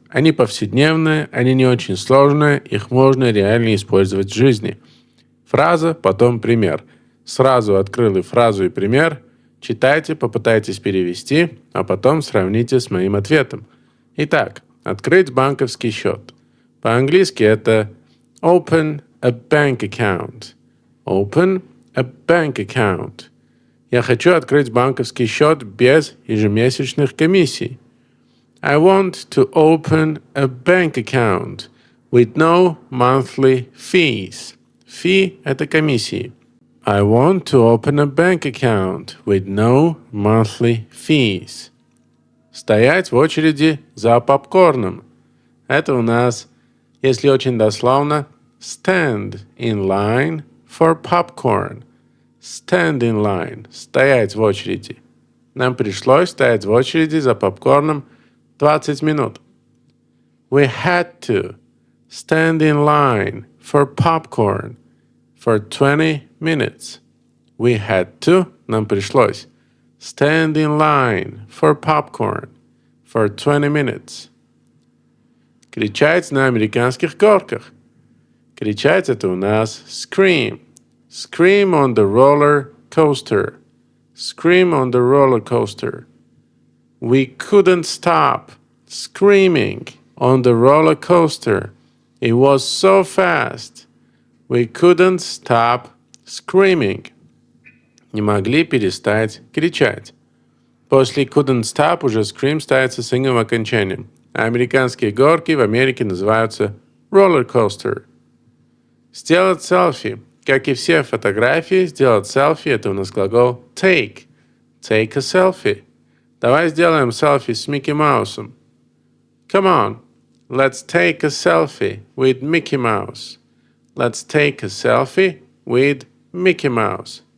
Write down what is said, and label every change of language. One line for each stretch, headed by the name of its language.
Russian: Они повседневные, они не очень сложные, их можно реально использовать в жизни. Фраза, потом пример. Сразу открыл и фразу, и пример. Читайте, попытайтесь перевести, а потом сравните с моим ответом. Итак, открыть банковский счет. По-английски это
English: open a bank account. Open a bank account.
Russian: Я хочу открыть банковский счет без ежемесячных комиссий.
English: I want to open a bank account with no monthly fees.
Russian: Fee – это комиссии.
English: I want to open a bank account with no monthly fees.
Russian: Стоять в очереди за попкорном. Это у нас, если очень дословно,
English: stand in line for popcorn. Stand in line.
Russian: Стоять в очереди. Нам пришлось стоять в очереди за попкорном 20 минут.
English: We had to stand in line for popcorn for 20 minutes. We had to,
Russian: нам пришлось,
English: stand in line for popcorn for 20 minutes.
Russian: Кричать на американских горках. Кричать это у нас scream.
English: Scream on the roller coaster. Scream on the roller coaster. We couldn't stop screaming on the roller coaster. It was so fast. We couldn't stop screaming.
Russian: Не могли перестать кричать. После
English: couldn't stop
Russian: уже scream ставится с инговым окончанием. А американские горки в Америке называются roller coaster. Сделать селфи. Как и все фотографии, сделать селфи – это у нас глагол take.
English: Take a selfie.
Russian: Давай сделаем селфи с Микки Маусом.
English: Come on, let's take a selfie with Mickey Mouse. Let's take a selfie with Mickey Mouse.